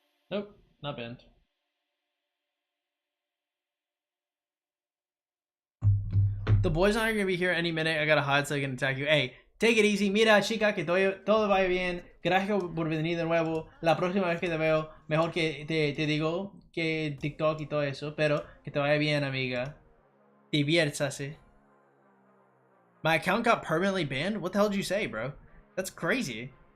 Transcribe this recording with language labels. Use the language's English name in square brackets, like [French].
[English] Nope, not banned. The boys aren't gonna be here any minute. I gotta hide so I can attack you. Hey, take it easy. [Spanish] Mira, chica, que todo vaya bien. Gracias por venir de nuevo. La próxima vez que te veo, mejor que te digo que TikTok y todo eso. Pero que te vaya bien, amiga. Diviértase. [English] My account got permanently banned? What the hell did you say, bro? That's crazy.